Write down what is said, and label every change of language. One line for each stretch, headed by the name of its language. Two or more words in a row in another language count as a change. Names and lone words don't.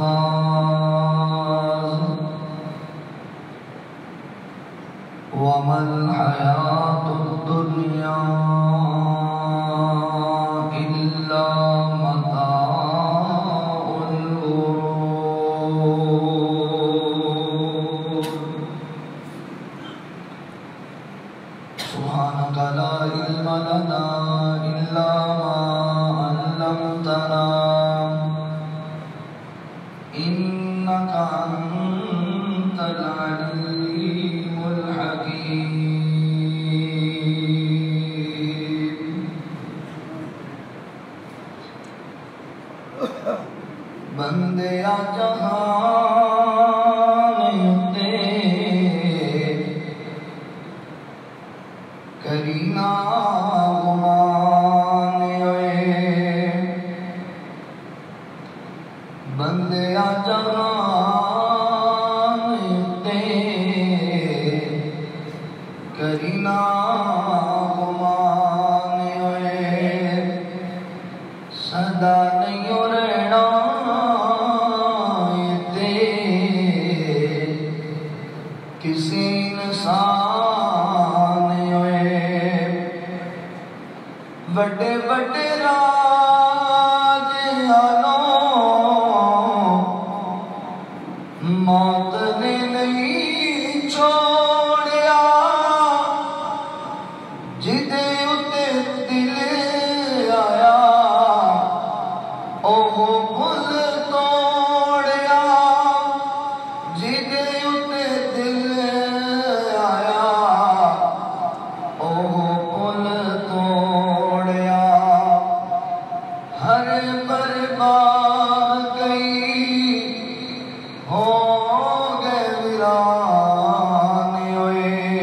Arabic: فاز وما الحياة الدنيا إلا متاع الغرور سبحانك لا علم لنا إلا ما علمتنا إنك أنت العليم الحكيم بندیا
Punjabi: جہان تے کرینا گمان ہوئے بندیا جہان تے کرینا گمان ہوئے سدا نہیں رہنا کسی انسان ہوئے بڑے بڑے راج موت نے نہیں چھوڑیا جدے اتے دل آیا اوہ بھول توڑیا جدے اتے دل آیا اوہ بھول توڑیا ہر برباد گئی ہو گئے ویران ہوئے